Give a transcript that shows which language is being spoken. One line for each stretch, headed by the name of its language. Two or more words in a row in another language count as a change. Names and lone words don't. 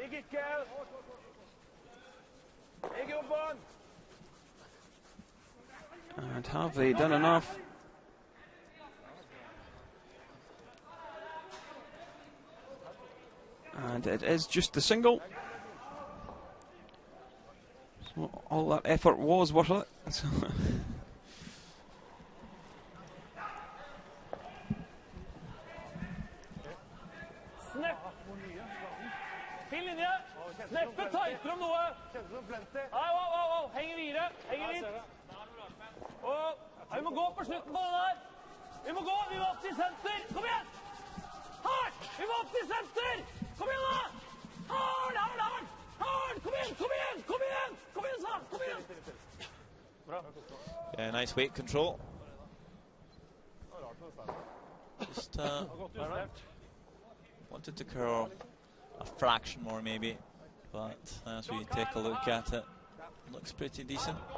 English: And have they done enough? And it is just the single. So all that effort was worth it.
Norwegian: Fin linje. Sneppe tightere om noe. Henger videre. Henger litt. Vi må gå på slutten på den her. Vi må gå opp til senter. Kom igjen! Hardt! Vi må opp til senter! Kom igjen da! Hardt! Kom igjen! Kom igjen!
English: Yeah, nice weight control. Just wanted to curl a fraction more maybe, but as we take a look at it, looks pretty decent.